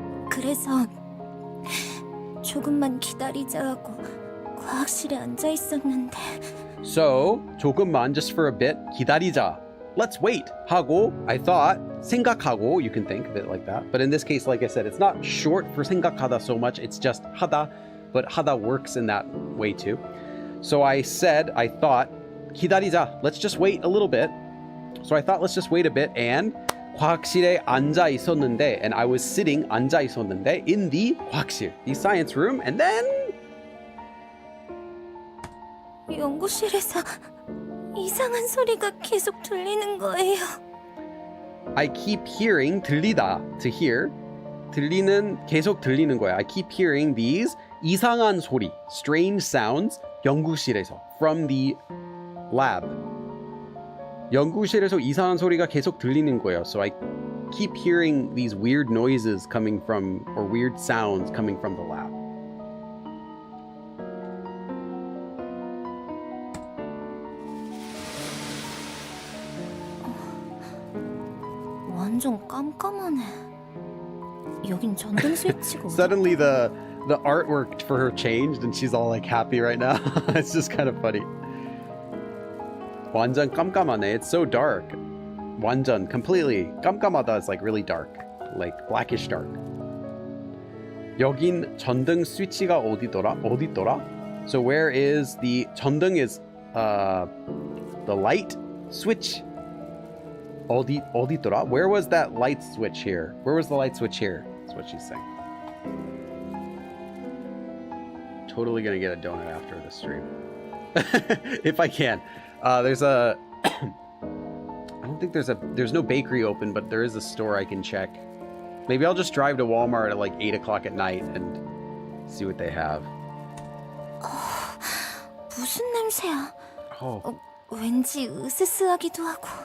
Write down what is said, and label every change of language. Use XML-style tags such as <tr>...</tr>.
<ko>그래서 조금만 기다리자 하고 과학실에 앉아 있었는데</ko> <en>So 조금만, just for a bit, 기다리자. let's wait. 하고, I thought. 생각하고, you can think of it like that. But in this case, like I said, it's not short for 생각하다 so much. It's just 하다. But 하다 works in that way too. So I said, I thought, 기다리자. Let's just wait a little bit. So I thought, let's just wait a bit. And</en> <ko>과학실에 앉아 있었는데,</ko> <en>and I was sitting 앉아 있었는데 in the 과학실, the science room, and then</en> <ko>연구실에서 이상한 소리가 계속 들리는 거예요.</ko> <en>I keep hearing, 들리다, to hear.</en> <ko>들리는, 계속 들리는 거야.</ko> <en>I keep hearing these</en> <ko>이상한 소리,</ko> <en>strange sounds, 연구실에서, from the lab.</en> <ko>연구실에서 이상한 소리가 계속 들리는 거예요.</ko> <en>So I keep hearing these weird noises coming from, or weird sounds coming from the lab.</en> <ko>완전 깜깜하네. 여긴 전등 스위치가 어디-</ko> <en>Suddenly the artwork for her changed and she's all like happy right now. It's just kind of funny.</en> <ko>완전 깜깜하네.</ko> <en>It's so dark. 완전, completely. 깜깜하다 is like really dark. Like blackish dark.</en> <ko>여긴 전등 스위치가 어디더라?</ko> <en>So where is the 전등 is the light switch.</en> <ko>어디더라?</ko> <en>Where was that light switch here? Where was the light switch here? That's what she's saying. Totally gonna get a donut after the stream. If I can. There's a I don't think there's no bakery open, but there is a store I can check. Maybe I'll just drive to Walmart at like 8 o'clock at night and see what they have.</en> <ko>무슨 냄새야? Oh, 왠지 으스스하기도 하고.</ko>